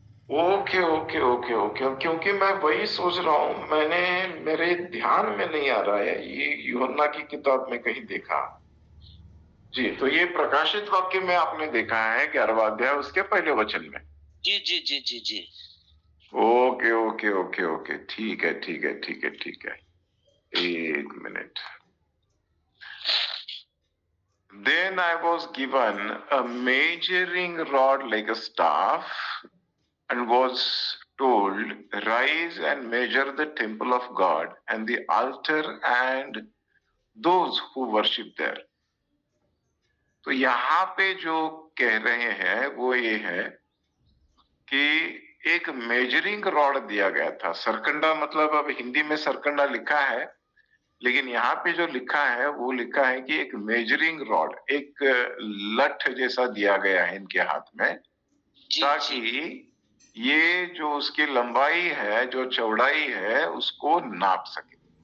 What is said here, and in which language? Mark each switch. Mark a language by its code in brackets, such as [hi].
[hi] Okay okay okay okay, क्योंकि मैं वही सोच रहा हूँ, मैंने मेरे ध्यान में नहीं आ रहा है, ये यूहन्ना की किताब में कहीं देखा। जी, तो ये प्रकाशित वाक्य में आपने देखा है 11वां अध्याय उसके पहले वचन में? जी जी जी जी जी। ओके ओके ओके ओके, ठीक है ठीक है ठीक है ठीक है, एक minute. [en] Then I was given a measuring rod like a staff, and was told, rise and measure the temple of God and the altar and those who worship there. [hi] तो यहाँ पे जो कह रहे हैं वो ये है कि एक मेजरिंग रॉड दिया गया था। सरकंडा मतलब, अब हिंदी में सरकंडा लिखा है, लेकिन यहाँ पे जो लिखा है वो लिखा है कि एक मेजरिंग रॉड, एक लठ जैसा दिया गया है इनके हाथ में, ताकि ये जो उसकी लंबाई है, जो चौड़ाई है, उसको नाप सके।